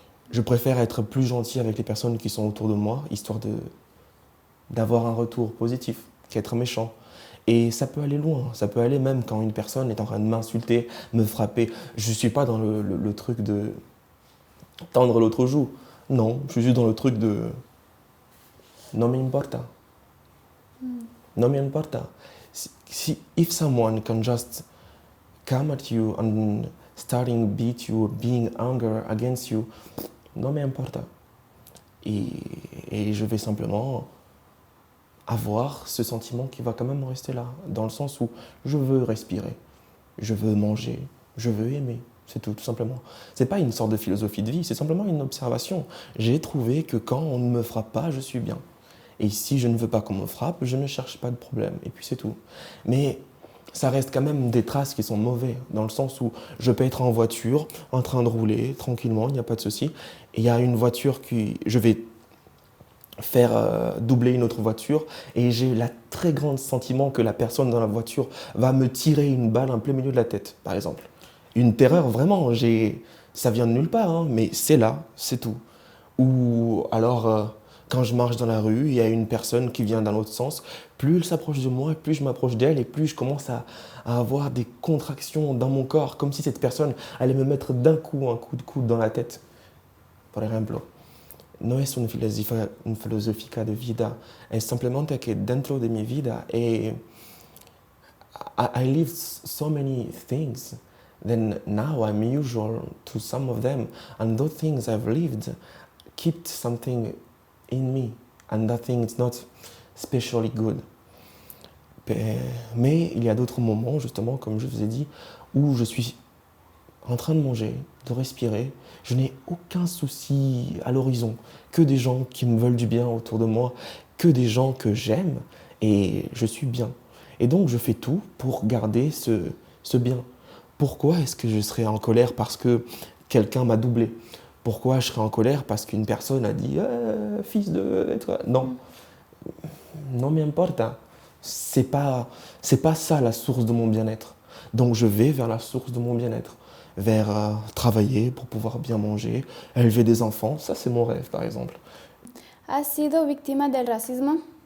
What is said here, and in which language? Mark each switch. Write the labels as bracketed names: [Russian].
[French] Je préfère être plus gentil avec les personnes qui sont autour de moi, histoire d'avoir un retour positif, qu'être méchant. Et ça peut aller loin, ça peut aller même quand une personne est en train de m'insulter, me frapper. Je ne suis pas dans le truc de tendre l'autre joue. Non, je suis juste dans le truc de [Spanish] no me importa. No me importa. [English] If someone can just come at you and starting beat you, being anger against you, [Spanish] no me importa. [French] Et je vais simplement avoir ce sentiment qui va quand même rester là, dans le sens où je veux respirer, je veux manger, je veux aimer. C'est tout simplement. C'est pas une sorte de philosophie de vie, c'est simplement une observation. J'ai trouvé que quand on ne me frappe pas, je suis bien. Et si je ne veux pas qu'on me frappe, je ne cherche pas de problème. Et puis c'est tout. Mais ça reste quand même des traces qui sont mauvais, dans le sens où je peux être en voiture, en train de rouler tranquillement, il n'y a pas de souci. Et il y a une voiture je vais faire doubler une autre voiture et j'ai le très grand sentiment que la personne dans la voiture va me tirer une balle en plein milieu de la tête, par exemple. Une terreur, vraiment, ça vient de nulle part, hein, mais c'est là, c'est tout. Ou alors, quand je marche dans la rue, il y a une personne qui vient dans l'autre sens, plus elle s'approche de moi, plus je m'approche d'elle et plus je commence à avoir des contractions dans mon corps, comme si cette personne allait me mettre d'un coup un coup de coude dans la tête, par exemple. [Spanish] No es un filosofía de vida, es simplemente que dentro de mi vida [English] I lived so many things, then now I'm usual to some of them, and those things I've lived kept something in me, and that thing is not especially good. [French] Mais il y a d'autres moments, justement, comme je vous ai dit, où je suis en train de manger, de respirer, je n'ai aucun souci à l'horizon, que des gens qui me veulent du bien autour de moi, que des gens que j'aime, et je suis bien. Et donc je fais tout pour garder ce bien. Pourquoi est-ce que je serais en colère parce que quelqu'un m'a doublé? Pourquoi je serais en colère parce qu'une personne a dit fils de... Non, [Spanish] non me importa. [French] C'est pas ça la source de mon bien-être. Donc je vais vers la source de mon bien-être. Vers travailler pour pouvoir bien manger, élever des enfants. Ça, c'est mon rêve, par exemple. [Spanish] ¿Has sido víctima del racismo?